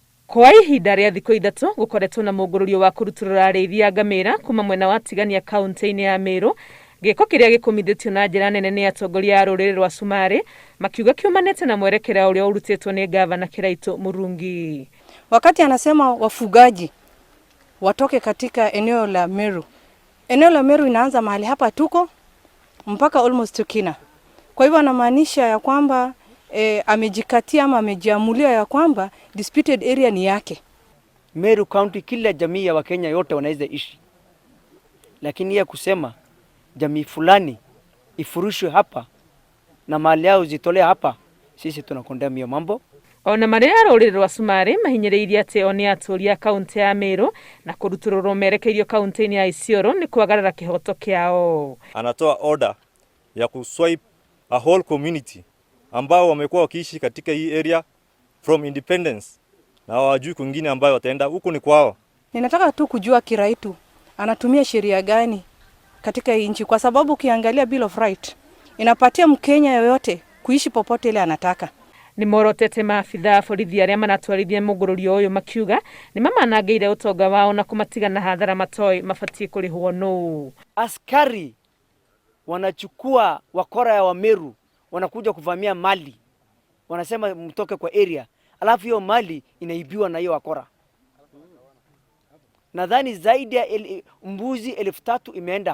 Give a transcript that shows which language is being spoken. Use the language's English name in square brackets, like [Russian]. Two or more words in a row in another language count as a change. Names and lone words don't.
[Kikuyu] Kwa ihinda rĩa thikũ ithatũ gukoretwo na mũngũrũrio wa kũrutũrũra arĩithia ngamĩra kuma mwena wa Tigania kaunti-inĩ ya Meru, gĩko kĩrĩa gĩkumithĩtio na njĩra nene nĩ atongoria a rũrĩrĩ rwa Sumarĩ, makiuga kiumanĩte na mwerekera ũrĩa ũrutĩtwo nĩ gavana Kĩraitũ Murungi. [Swahili] Wakati anasema wafugaji watoke katika eneo la Meru. Eneo la Meru inaanza mahali hapa tuko mpaka almost Turkana. Kwa hivyo anamaanisha ya kwamba amejikatia ama amejiamulia ya kwamba [English] disputed area [Swahili] ni yake. Meru County kila jamii ya Wakenya yote wanaweza ishi. Lakini ya kusema jamii fulani ifurushwe hapa na mali yao zitolewe hapa, sisi tunakondemna hiyo mambo. [Kikuyu] Ona marĩa rũrĩrĩ rwa Sumarĩ mahinyĩrĩirie atĩ o nĩ atũria kaunti ya Meru na kũrutũrũrwo merekeirio kaunti-inĩ ya Isiolo ni kwagarara kĩhoto kĩao. [Swahili] Anatoa order ya kuswipe [English] a whole community [Swahili] ambao wamekuwa wakiishi katika hii area [English] from independence [Swahili] na hawajui kwingine ambayo wataenda, huku ni kwao. Ninataka tu kujua Kiraitu anatumia sheria gani katika hii nchi, kwa sababu ukiangalia Bill of Right inapatia Mkenya yoyote kuishi popote ile anataka. [Kikuyu] Ni morotete maabitha borithi arĩa manatwarithia mũngũrũrio ũyũ makiuga ni mamanangĩire ũtonga wao na kũmatiga na hathara matoi mabatie kũrĩhwo nũ. [Swahili] Askari wanachukua wakora ya Wameru wanakuja kuvamia mali, wanasema mtoke kwa area, alafu hiyo mali inaibiwa na hiyo wakora. Nadhani zaidi ya mbuzi 3,000 imeenda.